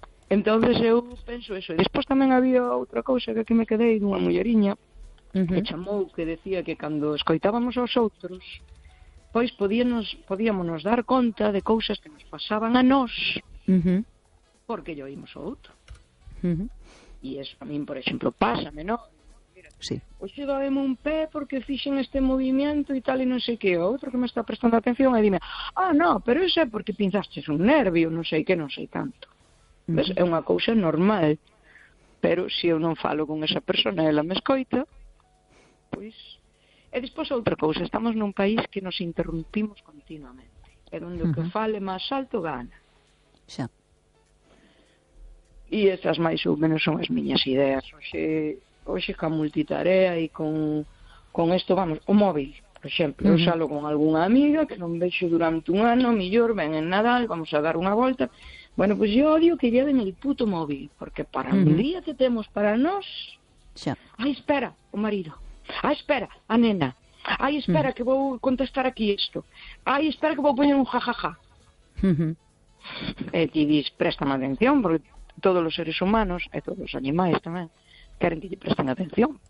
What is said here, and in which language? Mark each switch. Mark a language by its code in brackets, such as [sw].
[gl] Entonces eu penso eso. E despois tamén había outra cousa que aquí me quedei dunha mulleriña que chamou, que decía que cando escoitábamos aos outros, pois podíamos dar conta de cousas que nos pasaban a nós porque lle oímos ao outro. E eso a mín, por exemplo, pásame, ¿no? Sí. Oxe, doeme un pé porque fixen este movimiento e tal e non sei que. O outro que me está prestando atención e dime, ah, no, pero ese é porque pinzaste un nervio, non sei que, non sei tanto. Pues, é unha cousa normal, pero se eu non falo con esa persona, ela me escoita, pois... E despois outra cousa, estamos nun país que nos interrumpimos continuamente, e donde o que fale máis alto gana. Xa. E estas máis ou menos son as miñas ideas. Oxe, ca multitarea e con esto, vamos, o móvil, por exemplo, eu salo con algunha amiga que non vexo durante un ano, mellor ven en Nadal, vamos a dar unha volta... [es] Bueno, pues yo odio que lleven el puto móvil, porque para un día que tenemos para nos... [gl] Xa. Ay, espera, o marido. Ay, espera, a nena. Ay, espera, que vou contestar aquí esto. Ay, espera, que vou poner un jajaja. [es] Y dices, préstame atención, porque todos los seres humanos, y todos los animales también, quieren que te presten atención.